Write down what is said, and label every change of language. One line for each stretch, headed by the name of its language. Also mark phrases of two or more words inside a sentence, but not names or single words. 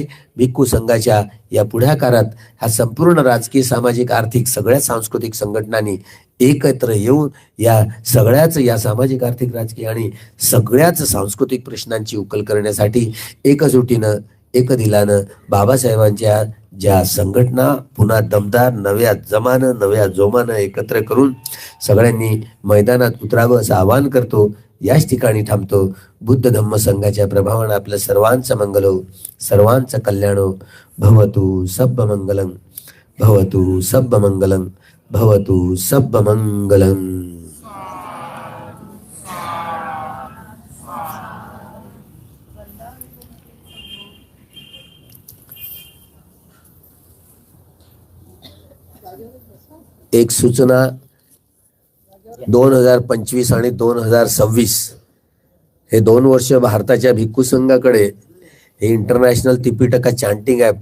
Marathi: भिक्खू संघाच्या या पुढाकारात हा संपूर्ण राजकीय, सामाजिक, आर्थिक सगळ्या सांस्कृतिक संघटनांनी एकत्र येऊन या सगळ्याच या सामाजिक, आर्थिक, राजकीय आणि सगळ्याच सांस्कृतिक प्रश्नांची उकल करण्यासाठी एकजुटीनं एकदिलानं बाबासाहेबांच्या ज्या संघटना पुन्हा दमदार नव्या जमानं नव्या जोमानं एकत्र करून सगळ्यांनी मैदानात उतरावं असं आवाहन करतो. याच ठिकाणी थांबतो. बुद्ध धम्म संघाच्या प्रभावानं आपलं सर्वांचं मंगल हो, सर्वांचं कल्याण हो.
Pali: भवतु सब्ब मंगलम, भवतु सब्ब मंगलम, भवतु सब्ब मंगलम.
Marathi: एक सूचना, 2025 आणि 2026 हे 2 वर्ष भारताच्या भिक्खू संघाकडे हे
English: international Tripitaka chanting
Marathi: आहे.